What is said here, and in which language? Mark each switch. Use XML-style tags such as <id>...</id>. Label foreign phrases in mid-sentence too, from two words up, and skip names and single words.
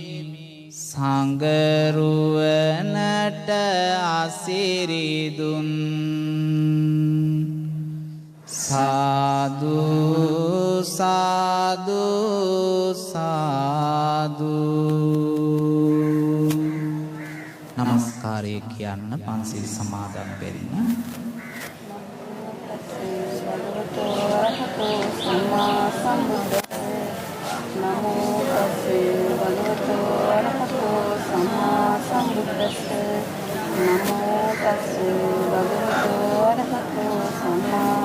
<si>සංගරුවනට අසිරි දුන් සාදු සාදු සාදු නමස්කාරය කියන්න පන්සිල් සමාදන් වෙන්න</si> <pi>සම්මා සම්බුද්දස්ස නමෝ තස්සේ භගවතු වරහතෝ සම්මා සම්බුද්දස්ස නමෝ තස්සේ භගවතු වරහතෝ සම්මා</pi>